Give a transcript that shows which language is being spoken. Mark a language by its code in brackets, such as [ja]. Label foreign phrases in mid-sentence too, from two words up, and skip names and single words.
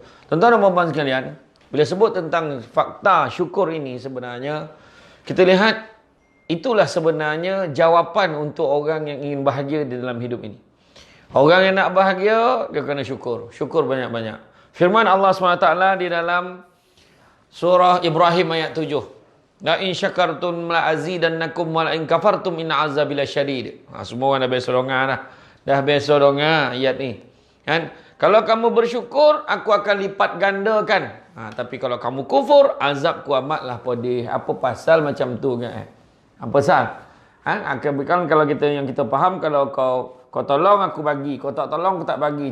[ms] Tuan-tuan dan puan-puan sekalian, bila sebut tentang fakta syukur ini sebenarnya, kita lihat itulah sebenarnya jawapan untuk orang yang ingin bahagia di dalam hidup ini. Orang yang nak bahagia, dia kena syukur. Syukur banyak-banyak. Firman Allah SWT di dalam surah Ibrahim ayat 7. [ar] لئن شكرتم لأزيدنكم ولئن كفرتم إن عذابي لشديد. [ms] Semua orang dah biasa dongar dah. Dah biasa dongar ayat ni. Kan? Kalau kamu bersyukur, aku akan lipat gandakan. Tapi kalau kamu kufur, azabku amatlah pedih. Apa pasal macam tu kan? Apa pasal? Kan kalau kita yang kita faham, kalau kau tolong aku bagi, kau tak tolong aku tak bagi.